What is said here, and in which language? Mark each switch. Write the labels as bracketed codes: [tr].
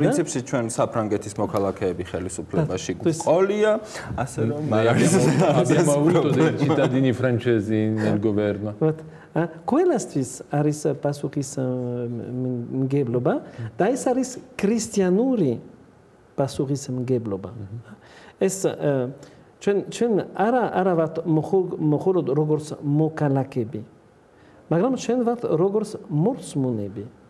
[ka] პრინციპში ჩვენ საფრანგეთის მოქალაქეები ხელისუფლებაში გვყოლია, ასე რომ [it] abbiamo avuto dei cittadini francesi nel governo. [ka] ყველასთვის არის პასუხისმგებლობა და ეს არის ქრისტიანური პასუხისმგებლობა. ეს ჩვენ არა ვართ მხოლოდ როგორც მოქალაქეები, მაგრამ ჩვენ ვართ როგორც მორწმუნეები.